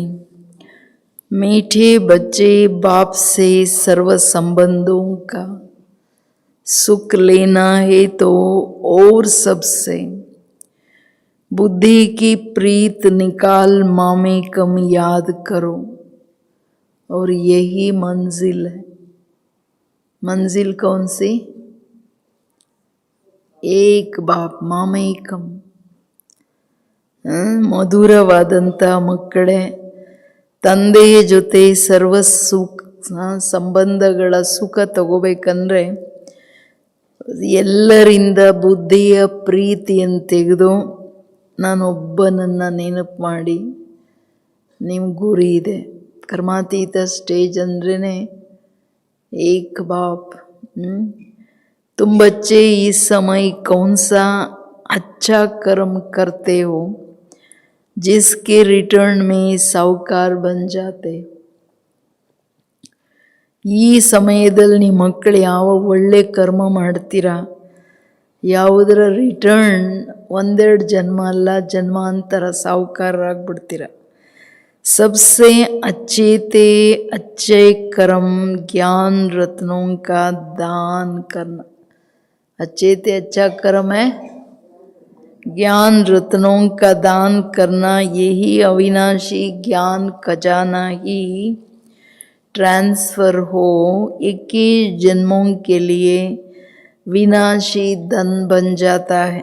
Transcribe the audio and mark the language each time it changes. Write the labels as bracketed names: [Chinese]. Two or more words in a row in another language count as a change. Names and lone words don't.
[Hindi] मीठे बच्चे बाप से सर्व संबंधों का सुख लेना है तो और सबसे बुद्धि की प्रीत निकाल मामेकम याद करो। और यही मंजिल है। मंजिल कौन सी? एक बाप मामेकम। [Kannada] ಮಧುರವಾದಂಥ ಮಕ್ಕಳೇ, ತಂದೆಯ ಜೊತೆ ಸರ್ವ ಸಂಬಂಧಗಳ ಸುಖ ತಗೋಬೇಕಂದ್ರೆ ಎಲ್ಲರಿಂದ ಬುದ್ಧಿಯ ಪ್ರೀತಿಯನ್ನು ತೆಗೆದು ನಾನೊಬ್ಬನನ್ನು ನೆನಪು ಮಾಡಿ ನಿಮ್ಮ ಗುರಿ ಇದೆ. ಕರ್ಮಾತೀತ ಸ್ಟೇಜ್ ಅಂದ್ರೇ [Hindi] एक बाप। तुम बच्चे इस समय कौन सा अच्छा कर्म करते हो जिसके रिटर्न में साहूकार बन जाते। [Kannada] ಈ ಸಮಯದಲ್ಲಿ ನಿಮ್ಮ ಮಕ್ಕಳು ಯಾವ ಒಳ್ಳೆ ಕರ್ಮ ಮಾಡ್ತೀರಾ, ಯಾವುದರ ರಿಟರ್ನ್ ಒಂದೆರಡು ಜನ್ಮ ಅಲ್ಲ ಜನ್ಮಾಂತರ ಸಾಹುಕಾರರಾಗ್ಬಿಡ್ತೀರ। [Hindi] सबसे अच्छे थे अच्छे कर्म ज्ञान रत्नों का दान करना। अच्छे थे अच्छा कर्म है ज्ञान रत्नों का दान करना। यही अविनाशी ज्ञान खजाना ही ट्रांसफर हो 21 जन्मों के लिए विनाशी धन बन जाता है।